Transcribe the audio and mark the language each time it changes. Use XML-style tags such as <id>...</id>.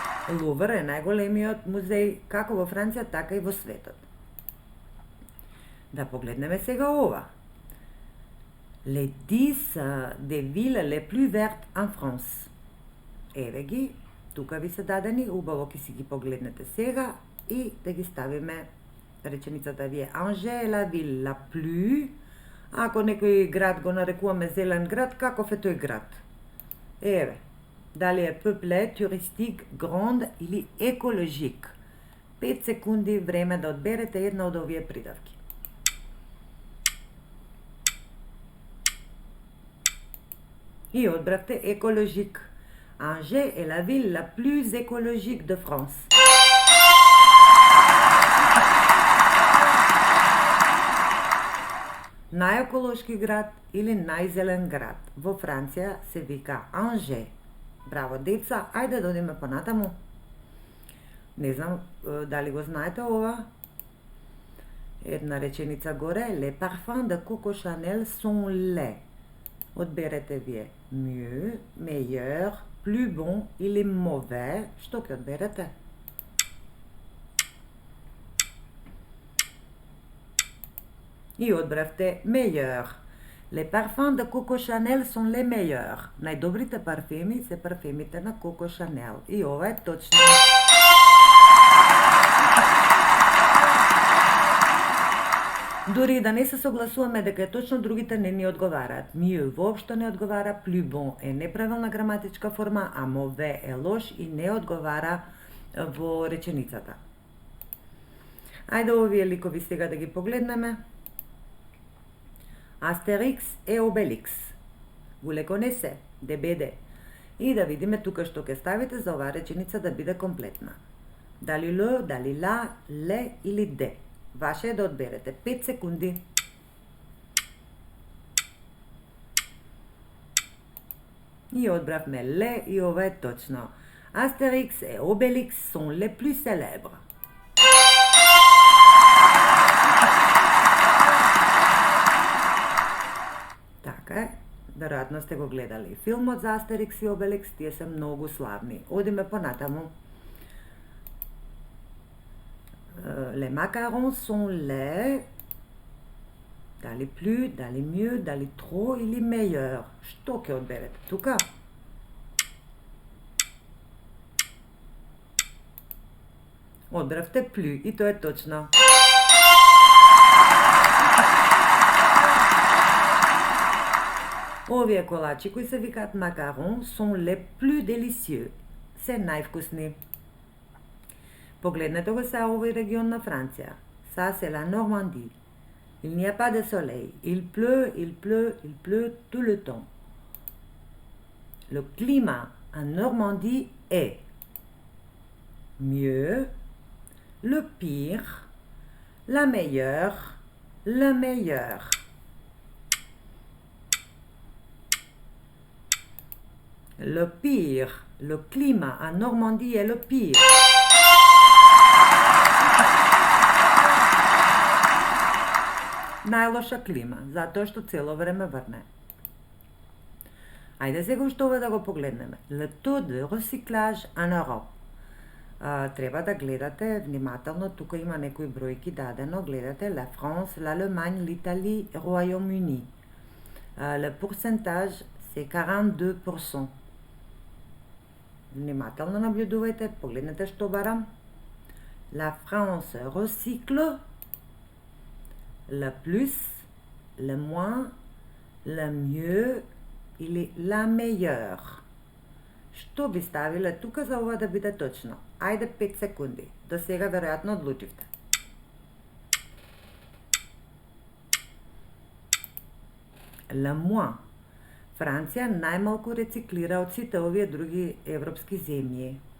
<mk>Лувр е најголемиот музеј како во Франција, така и во светот. Да погледнеме сега ова.</mk> <fr>Les 10 des villes les plus vertes en France.</fr> <mk>Еве ги, тука ви се дадени, убаво ќе си ги погледнете сега и да ги ставиме. Реченицата ви е Angers е</mk> <fr>la ville la plus.</fr> <mk>Ако некој град го нарекуваме зелен град, каков е тој град? Еве, дали е peuplé, туристик, grand или екологик? 5 секунди време да одберете една од овие придавки. И одбравте екологик.</mk> <fr>Angers est la ville la plus écologique de France.</fr> <mk>Најеколошки град или најзелен град во Франција се вика Angers. Браво, деца, ајде да одиме понатаму. Не знам дали го знаете ова. Една реченица горе,</mk> <fr>les parfums de Coco Chanel sont laids.</fr> <mk>Одберете вие mieux, meilleur, plus bon или mauvais. Што ќе одберете? И одбравте meilleur.</mk> <fr>Les parfums de Coco Chanel sont les meilleurs.</fr> <mk>Најдобрите парфеми се парфемите на Coco Chanel. И ова е точно. Дури да не се согласуваме дека е точно, другите не ни одговараат. Mieux воопшто не одговара, plus bon е неправилна граматичка форма, а mauvais е лош и не одговара во реченицата. Ајде овие ликови сега да ги погледнеме. Астерикс и Обеликс.</mk> <fr>Vous les connaissez, DBD.</fr> <mk>И да видиме тука што ќе ставите за оваа реченица да биде комплетна. Дали Л, дали ла, ле или де. Ваше е да одберете 5 секунди. И одбравме ле и ова е точно.</mk> <fr>Астерикс и Обеликс sont les plus célèbres.</fr> <mk>Така е, веројатно сте го гледали филмот за Астерикс и Обеликс, тие се многу славни. Одиме понатаму.</mk> <fr>Les macarons sont laids.</fr> <mk>Дали plus, дали mieux, дали trop или meilleur. Што ќе одберете тука? Одбравте plus и тоа е точно. Овие колачи кои се викаат макарон</mk> <fr>sont les plus délicieux.</fr> <mk>Се највкусни. Погледнете го сега овој регион на Франција.</mk> <fr>Ça c'est la Normandie. Il n'y a pas de soleil. Il pleut, il pleut, il pleut tout le temps. Le climat en Normandie est mieux, le pire, la meilleure, le meilleur. Le pire, le climat en Normandie est le pire.</fr> <mk>Најлоша клима, затоа што цело време врне. Ајде сега уште ова да го погледнеме.</mk> <fr>Le taux de recyclage en Europe.</fr> <mk>Треба да гледате внимателно, тука има некои бројки дадено, гледате la France, l'Allemagne, l'Italie, Royaume-Uni.</mk> <fr>Le pourcentage c'est 42%.</fr> <mk>Внимателно наблюдувајте, погледнете што барам.</mk> <fr>La France recycle le plus, le moins, le mieux или la meilleure.</fr> <mk>Што би ставиле тука за ова да биде точно? Ајде 5 секунди. До сега веројатно одлучивте.</mk> <fr>Le moins.</fr> <mk>Франција најмалку рециклира од сите овие други европски земји.</mk>